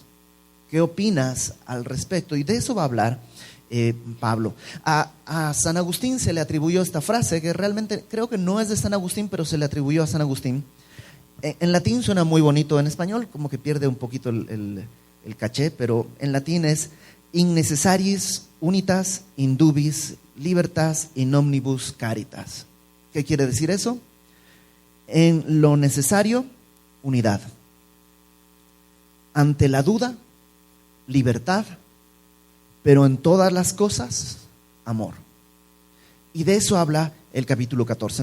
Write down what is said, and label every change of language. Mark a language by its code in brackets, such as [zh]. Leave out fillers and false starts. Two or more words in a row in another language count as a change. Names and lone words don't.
[es] ¿Qué opinas al respecto? Y de eso va a hablar Pablo. A San Agustín se le atribuyó esta frase, que realmente creo que no es de San Agustín, pero se le atribuyó a San Agustín. En latín suena muy bonito, en español como que pierde un poquito el caché, pero en latín es [la] in necessaris unitas indubis libertas in omnibus caritas. [es] ¿Qué quiere decir eso? En lo necesario, unidad. Ante la duda, libertad, pero en todas las cosas, amor. Y de eso habla el capítulo 14.